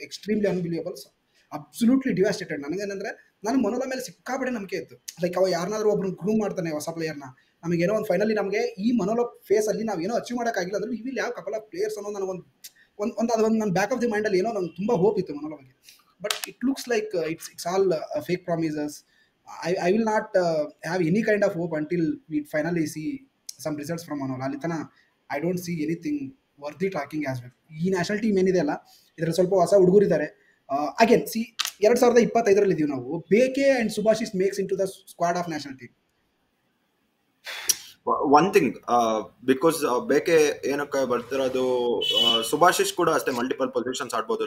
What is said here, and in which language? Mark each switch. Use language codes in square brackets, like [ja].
[en] Extremely unbelievable, absolutely devastated. [kn] ನನಗೇನಂದ್ರೆ ನನ್ನ ಮನೋಲ ಮೇಲೆ ಸಿಕ್ಕಾಪಟ್ಟೆ ನಂಬಿಕೆ ಇತ್ತು. ಲೈಕ್ ಅವ ಯಾರನ್ನಾದ್ರೂ ಒಬ್ರು ಗ್ರೂಮ್ ಮಾಡ್ತಾನೆ ಹೊಸ ಪ್ಲೇಯರ್ನ, ನಮಗೇನೋ ಒಂದು ಫೈನಲಿ ನಮಗೆ ಈ ಮನೋಲ ಫೇಸ್ ಅಲ್ಲಿ ನಾವೇನೋ ಅಚೀವ್ ಮಾಡೋಕ್ಕಾಗಿಲ್ಲ ಅಂದ್ರೆ ಇಲ್ಲಿ ಯಾವ ಕಪಲ್ ಆಫ್ ಪ್ಲೇಯರ್ಸ್ ಅನ್ನೋ ನನಗೊಂದು ಅದೊಂದು ನನ್ನ ಬ್ಯಾಕ್ ಆಫ್ ದಿ ಮೈಂಡಲ್ಲಿ ಏನೋ ನಂಗೆ ತುಂಬ ಹೋಪ್ ಇತ್ತು ಮನೋಲ ಬಗ್ಗೆ. [en] But it looks like it's all fake promises. I will not have any kind of hope until we finally see some results from Manola. [kn] ಅಲ್ಲಿ ತನ [en] I don't see anything worthy talking as well. [kn] ಈ national team ಏನಿದೆ ಅಲ್ಲ, ಇದರಲ್ಲಿ ಸ್ವಲ್ಪ ಹೊಸ ಹುಡುಗರಿದ್ದಾರೆ. Again see 2025 ಇದೀವಿ ನಾವು. [en] Bekey and Subhasish makes into the squad of national team. [kn] One thing, because ಬೇಕೆ ಏನಕ್ಕೆ ಬರ್ತಿರೋದು, ಸುಭಾಶಿಸ್ ಕೂಡ ಅಷ್ಟೇ ಮಲ್ಟಿಪಲ್ ಪೊಸಿಷನ್ಸ್ ಆಡ್ಬೋದು.